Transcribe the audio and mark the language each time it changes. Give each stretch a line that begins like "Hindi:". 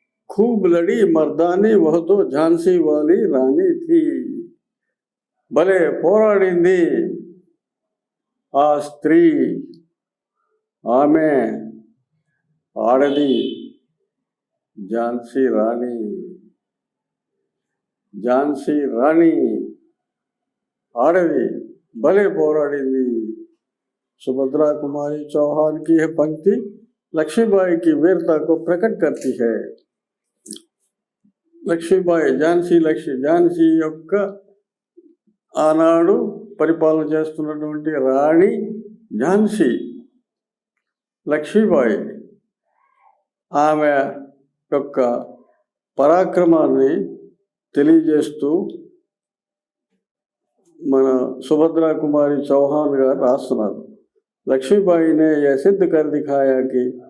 Hindi: खूब लड़ी मर्दानी वह तो झांसी वाली रानी थी.
Telugu: భలే పోరాడింది ఆ స్త్రీ, ఆమె ఆడది, ఝాన్సీ రాణి. ఝాన్సీ రాణి ఆడది, భలే పోరాడింది.
Hindi: सुभद्रा कुमारी चौहान की यह पंक्ति लक्ष्मीबाई की वीरता को प्रकट करती है.
Telugu: లక్ష్మీబాయి, ఝాన్సీ యొక్క ఆనాడు పరిపాలన చేస్తున్నటువంటి రాణి ఝాన్సీ లక్ష్మీబాయి, ఆమె యొక్క పరాక్రమాన్ని తెలియజేస్తూ మన सुभद्रा कुमारी चौहान గారు రాస్తున్నారు.
Hindi: लक्ष्मीबाई ने यह सिद्ध कर दिखाया कि